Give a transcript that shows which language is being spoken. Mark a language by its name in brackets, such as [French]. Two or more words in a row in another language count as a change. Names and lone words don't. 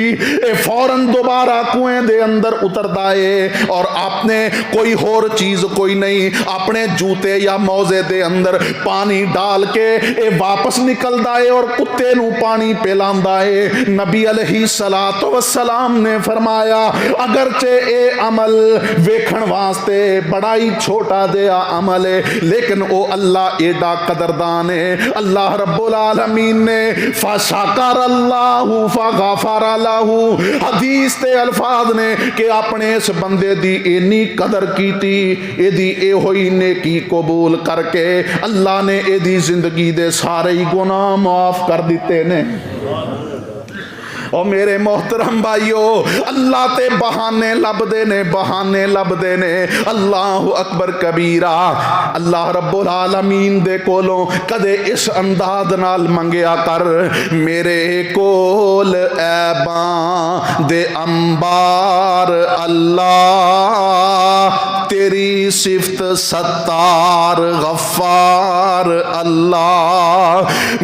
[Punjabi] اے فوراً دوبارہ کنویں دے اندر اتردا ہے اور آپنے کوئی ہور چیز کوئی نہیں اپنے جوتے یا موزے دے اندر پانی ڈال کے اے واپس نکلدا ہے اور کتے نوں پانی پلاندا ہے. نبی [Arabic] عليه الصلاة والسلام [Punjabi] نے فرمایا اگرچہ اے عمل ویکھن واسطے بڑا ہی چھوٹا جیہا عمل ہے لیکن وہ اللہ ایڈا قدردان ہے. اللہ رب العالمین نے [Arabic] فشكر الله فغفر له [Punjabi] حدیث تے الفاظ نے کہ اپنے اس بندے دی اینی قدر کیتی ایدی اے ہوئی نیکی قبول کر کے اللہ نے ایدی زندگی دے سارے ہی گناہ معاف کر دتے نے. [Urdu] اور میرے محترم بھائیوں [Punjabi] اللہ تے بہانے لبھدے نے، بہانے لبھدے نے, बहाने लभदे ने। [Arabic] الله أكبر كبيرا. [Punjabi] اللہ رب العالمین دے کولوں کدے اس انداز نال منگیا کر میرے کول عیباں دے انبار اللہ تیری صفت ستار غفار اللہ.